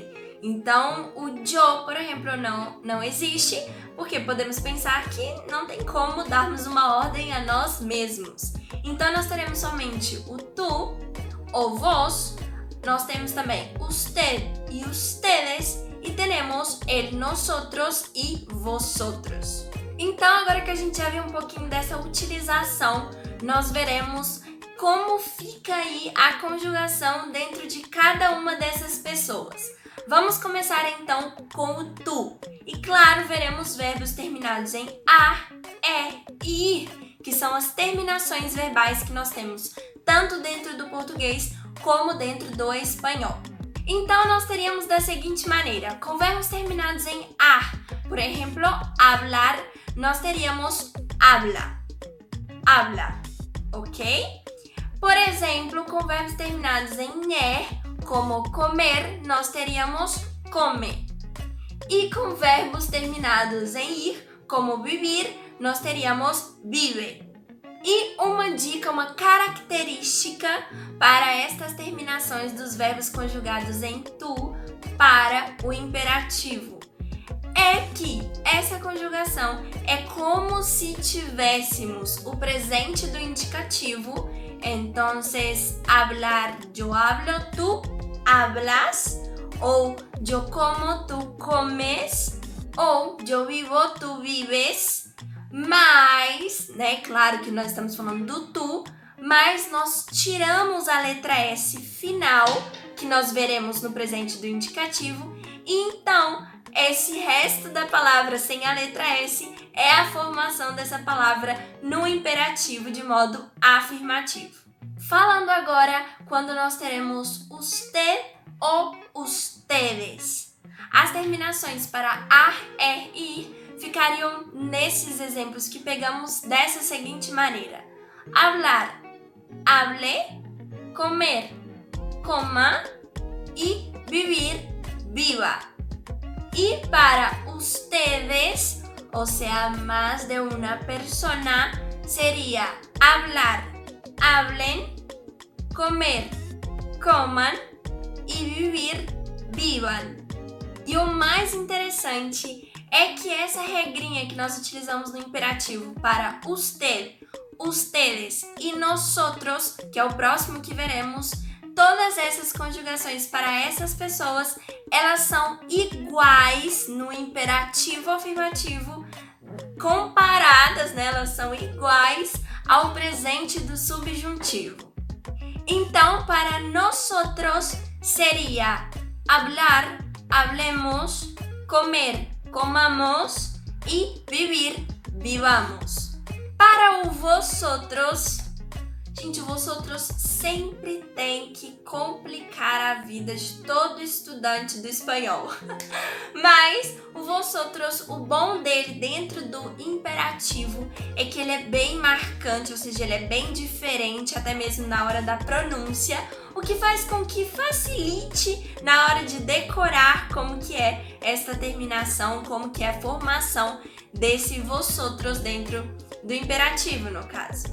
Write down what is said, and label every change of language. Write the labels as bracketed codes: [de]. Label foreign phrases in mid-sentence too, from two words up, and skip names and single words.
[pt] Então, o yo, por exemplo, não existe, porque podemos pensar que não tem como darmos uma ordem a nós mesmos. Então, nós teremos somente o tu ou vos, nós temos também [es] usted e ustedes, [pt] e teremos [es] el nosotros [pt] e vosotros. Então, agora que a gente já viu um pouquinho dessa utilização, nós veremos como fica aí a conjugação dentro de cada uma dessas pessoas. Vamos começar então com o tu. E claro, veremos verbos terminados em a, e, ir, que são as terminações verbais que nós temos tanto dentro do português como dentro do espanhol. Então, nós teríamos da seguinte maneira: com verbos terminados em a, por exemplo, hablar, nós teríamos [es] habla, habla, [pt] ok? Por exemplo, com verbos terminados em como comer, nós teríamos come. E com verbos terminados em ir, como vivir, nós teríamos vive. E uma dica, uma característica para estas terminações dos verbos conjugados em tu para o imperativo é que essa conjugação é como se tivéssemos o presente do indicativo. [es] Entonces, hablar, yo hablo, tú hablas, ou yo como, tú comes, ou yo vivo, tú vives, [pt] mas, né, claro que nós estamos falando do tu, mas nós tiramos a letra S final, que nós veremos no presente do indicativo, e então esse resto da palavra sem a letra S é a formação dessa palavra no imperativo de modo afirmativo. Falando agora quando nós teremos usted ou ustedes. As terminações para ar, e ir ficariam nesses exemplos que pegamos dessa seguinte maneira: [es] hablar, hable, comer, coma e vivir, viva. Y para ustedes, o sea, más de una persona, sería hablar, hablen, comer, coman e vivir, [pt] vivam. E o mais interessante é que essa regrinha que nós utilizamos no imperativo para [es] usted, ustedes e nosotros, [pt] que é o próximo que veremos, todas essas conjugações para essas pessoas, elas são iguais no imperativo afirmativo, comparadas, né? Elas são iguais ao presente do subjuntivo. Então, para nosotros seria [es] hablar, hablemos, comer, comamos e vivir, vivamos. [pt] Para o vosotros Gente, vosotros sempre tem que complicar a vida de todo estudante do espanhol. Mas o vosotros, o bom dele dentro do imperativo é que ele é bem marcante, ou seja, ele é bem diferente até mesmo na hora da pronúncia, o que faz com que facilite na hora de decorar como que é esta terminação, como que é a formação desse vosotros dentro do imperativo, no caso.